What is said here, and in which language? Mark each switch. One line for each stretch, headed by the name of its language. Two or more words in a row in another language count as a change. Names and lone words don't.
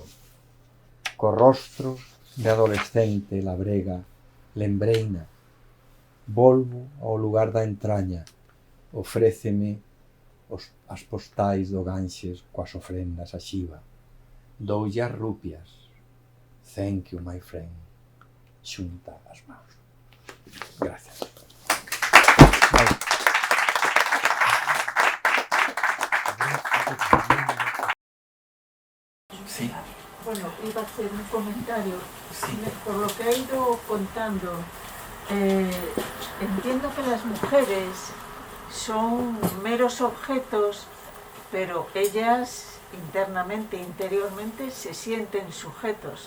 Galician: Co rostro de adolescente labrega, lembreina, volvo ao lugar da entraña, ofréceme as postais do Ganxes coas ofrendas a Xiva. Doulle as rupias.
English: Thank you, my friend.
Galician: Xunta as mãos. Gracias.
Spanish: Sí. Bueno, iba a hacer un comentario. Sí. Por lo que he ido contando, entiendo que las mujeres son meros objetos, pero ellas internamente, interiormente, se sienten sujetos.